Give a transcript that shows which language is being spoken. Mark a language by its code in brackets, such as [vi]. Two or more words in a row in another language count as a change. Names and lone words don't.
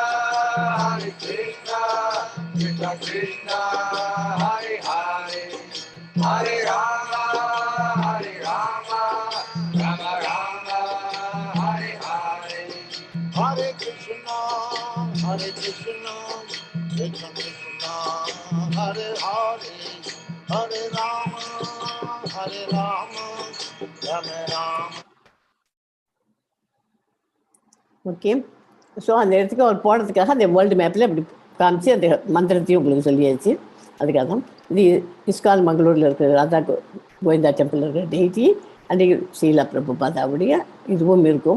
[sa] Krishna Krishna, Hare Hare, Hare Rama, Rama Rama, Hare Hare, Hare Krishna, Krishna Krishna, Hare Hare, Hare Rama, Rama Rama. [ta] ஓகே. ஸோ அந்த இடத்துக்கு அவர் போனதுக்காக அந்த [en] world map-il [ta] அப்படி காமிச்சு அந்த மந்திரத்தையும் உங்களுக்கு சொல்லியாச்சு. அதுக்காக தான் இது இஸ்கான் மங்களூரில் இருக்கிற ராதா கோவிந்தா டெம்பிள் இருக்கிற டெய்டி அன்றைக்கு ஸ்ரீலா பிரபுபாதாவுடைய இதுவும் இருக்கும்.